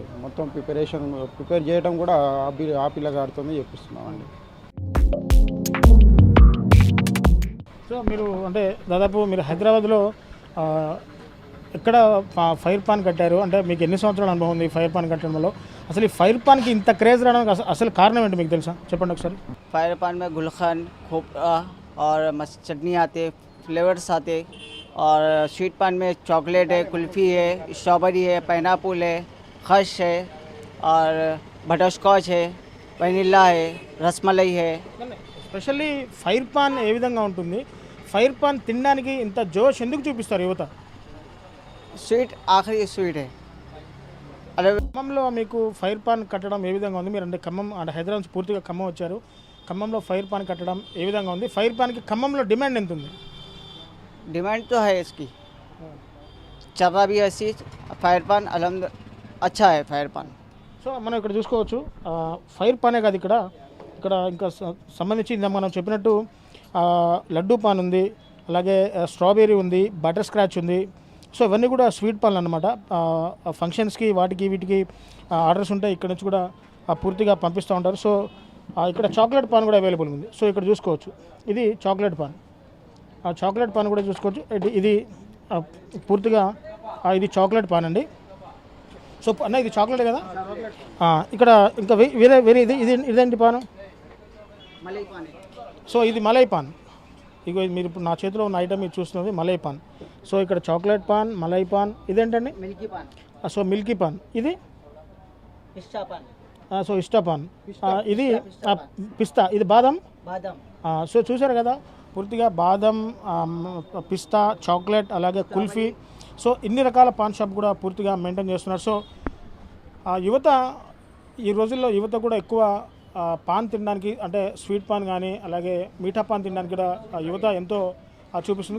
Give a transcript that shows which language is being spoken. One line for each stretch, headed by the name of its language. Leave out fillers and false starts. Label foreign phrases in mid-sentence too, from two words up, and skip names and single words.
Telugu: మొత్తం ప్రిపేర్ చేయడం కూడా ఆ పిల్లగాడితోనే చేపిస్తున్నామండి. సో మీరు అంటే దాదాపు మీరు హైదరాబాద్లో ఎక్కడ ఫైర్ పాన్ కట్టారు అంటే మీకు ఎన్ని సంవత్సరాల అనుభవం ఉంది ఫైర్ పాన్ కట్టడంలో? అసలు ఈ ఫైర్ పాన్కి ఇంత క్రేజ్ రావడానికి అసలు కారణం ఏంటి మీకు తెలుసా? చెప్పండి ఒకసారి.
Hindi: फायर पान में गुलखन खोपरा और चटनी आते, फ्लेवर्स आते और स्वीट पान में चॉकलेट है, कुल्फ़ी है, स्ट्रॉबेरी है, पाइनएप्पल है, खश है और
English: butter scotch
Hindi: है, वनीला है, रसमलाई है।
Telugu: స్పెషల్లీ ఫైర్ పాన్ ఏ విధంగా ఉంటుంది, ఫైర్ పాన్ తినడానికి ఇంత జోష్ ఎందుకు చూపిస్తారు యువత?
Hindi: स्वीट आखिरी स्वीट है। अरे
Telugu: ఖమ్మంలో మీకు ఫైర్ పాన్ కట్టడం ఏ విధంగా ఉంది? మీరు అంటే ఖమ్మం అంటే హైదరాబాద్ నుంచి పూర్తిగా ఖమ్మం వచ్చారు, ఖమ్మంలో ఫైర్ పాన్ కట్టడం ఏ విధంగా ఉంది? ఫైర్ పాన్కి ఖమ్మంలో డిమాండ్ ఎంత ఉంది?
Hindi: डिमांड तो है इसकी, चल रहा भी ऐसी। फायर पान अलहमद अच्छा है फायर पान।
Telugu: సో మనం ఇక్కడ చూసుకోవచ్చు ఫైర్ పానే కాదు, ఇక్కడ ఇక్కడ ఇంకా సంబంధించి ఇందాక మనం చెప్పినట్టు లడ్డూ పాన్ ఉంది, అలాగే స్ట్రాబెర్రీ ఉంది,
English: butter scratch
Telugu: ఉంది. సో ఇవన్నీ కూడా స్వీట్ పాన్లు అనమాట. ఫంక్షన్స్కి వాటికి వీటికి ఆర్డర్స్ ఉంటాయి, ఇక్కడ నుంచి కూడా పూర్తిగా పంపిస్తూ ఉంటారు. సో ఇక్కడ చాక్లెట్ పాన్ కూడా అవైలబుల్ ఉంది. సో ఇక్కడ చూసుకోవచ్చు, ఇది చాక్లెట్ పాన్. ఆ చాక్లెట్ పాన్ కూడా చూసుకోవచ్చు. ఇది పూర్తిగా ఇది చాక్లెట్ పాన్ అండి. సో అన్న ఇది చాక్లెట్ కదా. ఇక్కడ ఇంకా వేరే వేరే ఇదేంటి పాను?
Hindi: मलाई पान है।
Telugu: సో ఇది మలై పాన్. ఇగో ఇది మీరు ఇప్పుడు నా చేతిలో ఉన్న ఐటమ్ ఇది చూస్తున్నది మలై పాన్. సో ఇక్కడ చాక్లెట్ పాన్, మలై పాన్, ఇదేంటండి?
Hindi: मिल्की पान,
Telugu: సో మిల్కీ పాన్. ఇది
Hindi: पिस्ता पान,
Telugu: సో ఇష్టా పాన్. ఇది పిస్తా, ఇది బాదం.
Hindi: बादाम।
Telugu: సో చూసారు కదా, పూర్తిగా బాదం, పిస్తా, చాక్లెట్, అలాగే కుల్ఫీ. సో ఇన్ని రకాల పాన్ షాప్ కూడా పూర్తిగా మెయింటైన్ చేస్తున్నారు. సో యువత ఈ రోజుల్లో యువత కూడా ఎక్కువ పాన్ తినడానికి అంటే స్వీట్ పాన్ కానీ అలాగే
Hindi: मीठा पान
Telugu: తినడానికి కూడా యువత ఎంతో చూపిస్తుంది.